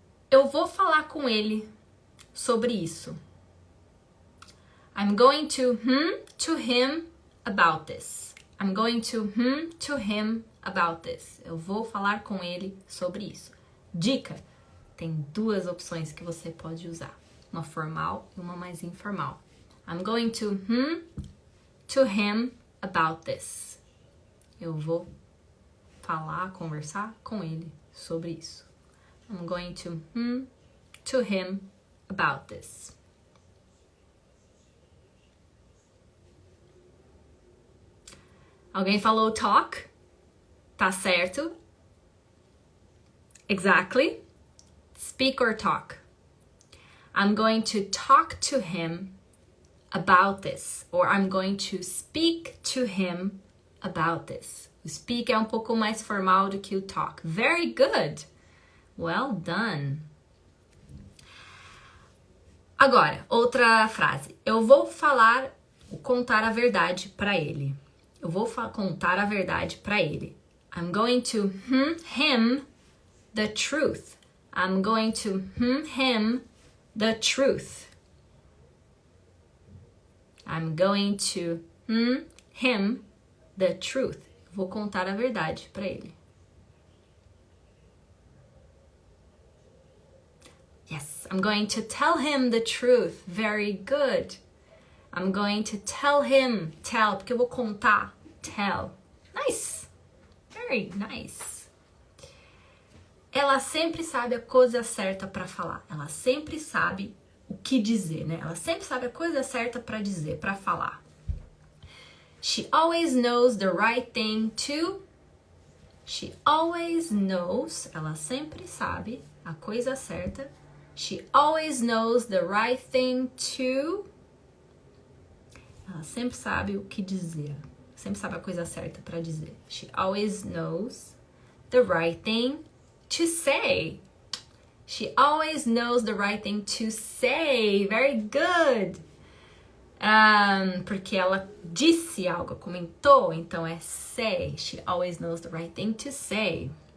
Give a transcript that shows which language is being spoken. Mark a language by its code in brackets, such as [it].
[pt] Eu vou falar com ele sobre isso. [en] I'm going to him about this. I'm going to him about this. [pt] Eu vou falar com ele sobre isso. Dica: tem 2 opções que você pode usar. Uma formal e uma mais informal. [en] I'm going to him about this. [pt] Eu vou falar, conversar com ele sobre isso. [en] I'm going to him about this. [pt] Alguém falou talk? Tá certo. Exactly. [en] Speak or talk. I'm going to talk to him about this. Or I'm going to speak to him about this. [pt] O speak é um pouco mais formal do que o talk. [en] Very good. Well done. [pt] Agora, outra frase. Eu vou contar a verdade para ele. Eu vou contar a verdade para ele. [en] I'm going to him the truth. I'm going to him the truth. I'm going to him the truth. [pt] Vou contar a verdade para ele. [en] Yes, I'm going to tell him the truth. Very good. I'm going to tell him. [pt] Tell, porque eu vou contar. Tell. Nice. [en] Very nice. [pt] Ela sempre sabe a coisa certa para falar. Ela sempre sabe o que dizer, né? Ela sempre sabe a coisa certa para dizer, para falar. [en] She always knows the right thing to. She always knows. [pt] Ela sempre sabe a coisa certa. [en] She always knows the right thing to. [pt] Ela sempre sabe o que dizer. Sempre sabe a coisa certa para dizer. [en] She always knows the right thing to say. She always knows the right thing to say. Very good. [pt] Porque ela disse algo, comentou, então é say. [en] She always knows the right thing to say.